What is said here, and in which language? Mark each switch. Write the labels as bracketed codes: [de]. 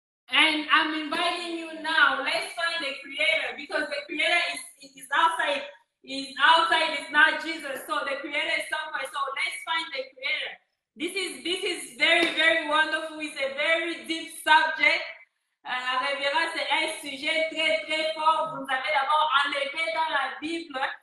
[en] And I'm inviting you now. Let's find the Creator, because the Creator is outside. Is outside. It's not Jesus. So the Creator is somewhere. So let's find the Creator. This is very, very wonderful. It's a very deep subject. [fr] La révérence, c'est un sujet très, très fort. Vous nous avez d'abord enlevé dans la Bible.